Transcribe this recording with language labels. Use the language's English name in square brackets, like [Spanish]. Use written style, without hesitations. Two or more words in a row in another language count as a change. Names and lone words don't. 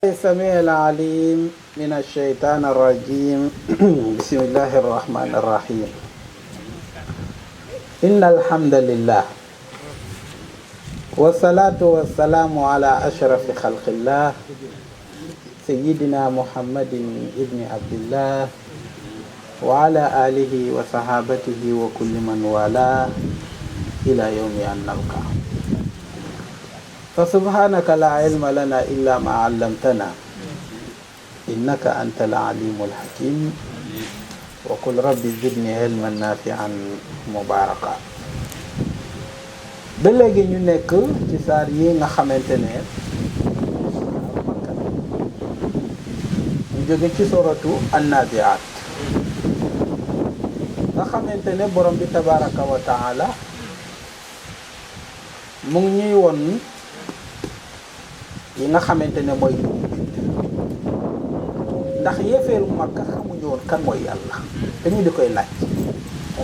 [Arabic] السميع العليم من الشيطان الرجيم بسم الله الرحمن الرحيم إن الحمد لله والصلاة والسلام على أشرف خلق الله سيدنا محمد ابن عبد الله وعلى آله وصحابته وكل من والاه إلى يوم أن نلقاه فسبحانك لا علم لنا إلا ما علمتنا إنك أنت العليم الحكيم وقل رب زدني علما نافعا مباركا [Wolof] ba léegi ñu nekk ci saar yi nga xamante ne ñu jóge ci [Arabic] سورة النازعات [Wolof] nga xamante ne borom bi [Arabic] تبارك وتعالى [Wolof] mu ngi ñuy won yi nga xamante ne mooy ndax yéeféeru Makka xamuñu woon kan mooy yàlla dañu di koy laaj wa